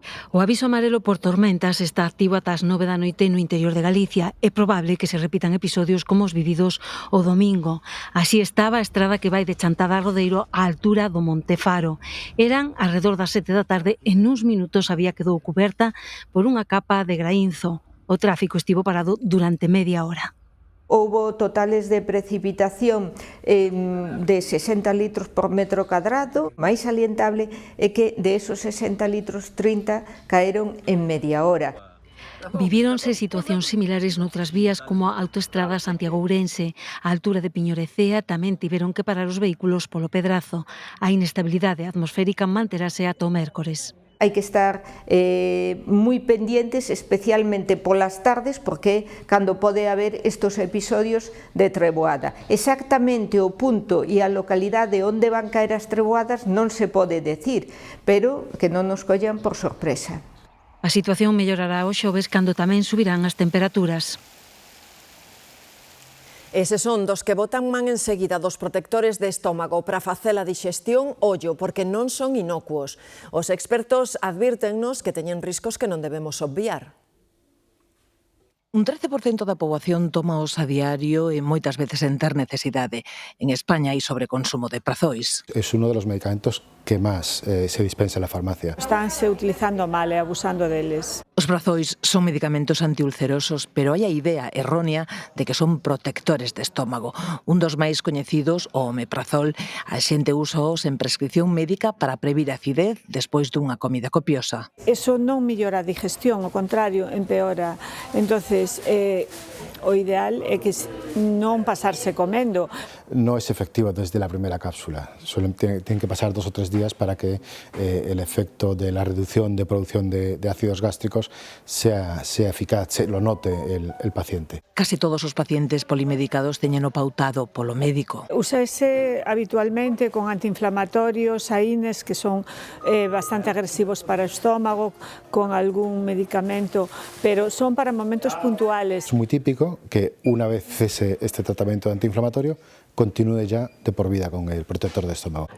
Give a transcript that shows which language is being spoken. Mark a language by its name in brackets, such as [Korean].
[Galician] O aviso amarelo por tormentas está activo ata as 9 da noite no interior de Galicia. É probable que se repitan episodios como os vividos o domingo. Así estaba a estrada que vai de Chantada a Rodeiro á altura do Monte Faro. Eran alrededor das 7 da tarde e nuns minutos a vía quedou cuberta por unha capa de graínzo. O tráfico estivo parado durante media hora. Houbo totales de precipitación de 60 litros por metro cadrado. Máis salientable é que de esos 60 litros, 30 caeron en media hora. Vivíronse situacións similares noutras vías como a autoestrada Santiago-Ourense. A altura de Piñorecea tamén tiveron que parar os vehículos polo pedrazo. A inestabilidade atmosférica manterase ata o mércores. Hai que estar moi pendientes, especialmente polas tardes, porque cando pode haber estos episodios de treboada. Exactamente o punto e a localidade onde van caer as treboadas non se pode decir, pero que non nos collan por sorpresa. A situación mellorará o xoves cando tamén subirán as temperaturas. Eses son dos que botan man enseguida dos protectores de estómago para facer a digestión, ollo, porque non son inocuos. Os expertos advírtennos que teñen riscos que non debemos obviar. Un 13% da poboación tomaos a diario e moitas veces en ter necesidade. En España hai sobreconsumo de prazois. [Spanish] Es uno de los medicamentos que más se dispensa en la farmacia. [Galician] Estánse utilizando mal e abusando deles. Os prazois son medicamentos antiulcerosos, pero hai a idea errónea de que son protectores de estómago. Un dos máis coñecidos, o omeprazol, a xente usaos en prescripción médica para previr acidez despois dunha comida copiosa. Eso non mellora a digestión, ao contrario, empeora. Entonces, o ideal é que non pasarse comendo. [Spanish] No es efectiva desde la primera cápsula. Tienen que pasar 2 o 3 días para que el efecto de la reducción de producción de ácidos gástricos sea eficaz, lo note el paciente. [Galician] Casi todos os pacientes polimedicados teñen o pautado polo médico. Úsase habitualmente con antiinflamatorios, AINES, que son bastante agresivos para o estómago, con algún medicamento, pero son para momentos puntuales. [Spanish] Es muy típico que una vez cese este tratamiento antiinflamatorio, continúe ya de por vida con el protector de estómago.